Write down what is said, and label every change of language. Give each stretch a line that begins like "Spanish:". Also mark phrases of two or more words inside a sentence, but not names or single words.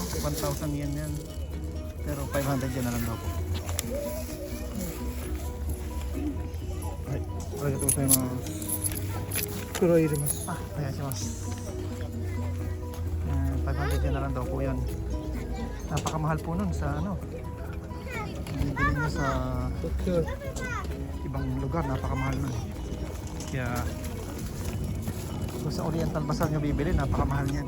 Filipino: 1,000 yen yan. Pero 500 yen na lang daw po. Ay,
Japanese: ありがとうございます. 黒いいります。あ、お願いします.
Filipino: 500 yen na lang daw po yun. Napakamahal po nun sa ano. Bibili niya sa ibang lugar, napakamahal nun. Kaya kung sa Oriental Bazaar nyo bibili, napakamahal niyan.